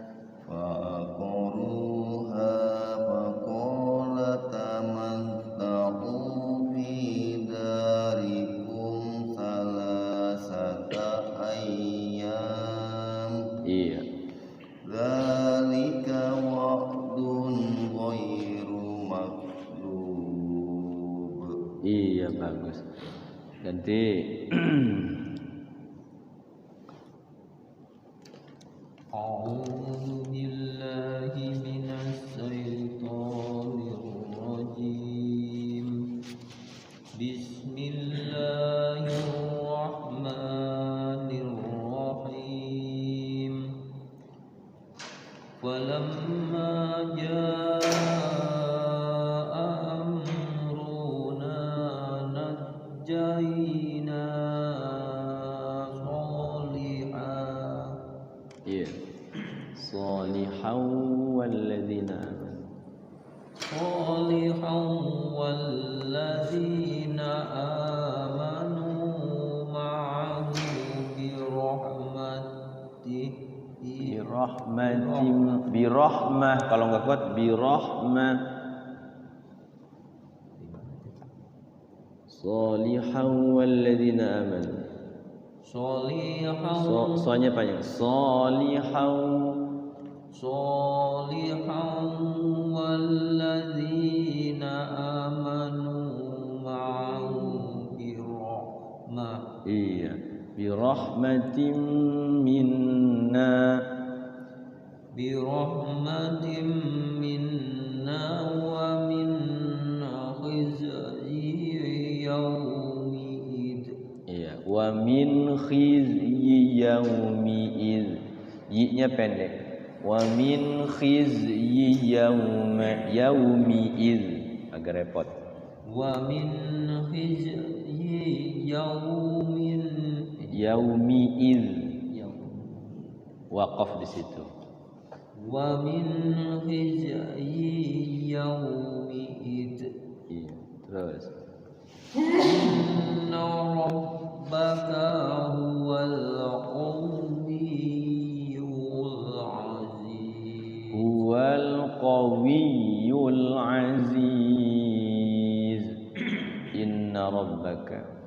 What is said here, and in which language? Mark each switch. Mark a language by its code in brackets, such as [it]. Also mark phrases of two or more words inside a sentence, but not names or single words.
[ar] فعقروها فقال تمتعوا في داركم ثلاثة أيام. [id] Iya. [ar] ذلك وعد غير مكذوب. [id] Iya, bagus. Ganti. [ar] أعوذ بالله من الشيطان الرجيم. بسم الله الرحمن الرحيم. ولما جاء أمرنا نجينا صالحا. Iya. صالحا والذين آمنوا. صالحا والذين آمنوا معه [id] birahmah kalau nggak kuat birahmah. [ar] صالحا والذين آمنوا. [id] Soalnya panjang. [ar] صالحا والذين آمنوا معه برحمة. Iya, برحمة منا. برحمة منا ومن خزي يومئذ. Iya, ومن خزي يومئذ. [id] Yi-nya pendek. [ar] ومن خزي يومئذ. [id] Agak repot. [ar] ومن خزي [id] yawmi'id. Waqaf di situ. [ar] ومن خزي يومئذ. [id] Iya, terus. [ar] إن ربك هو القوي العزيز. هو القوي العزيز. إن ربك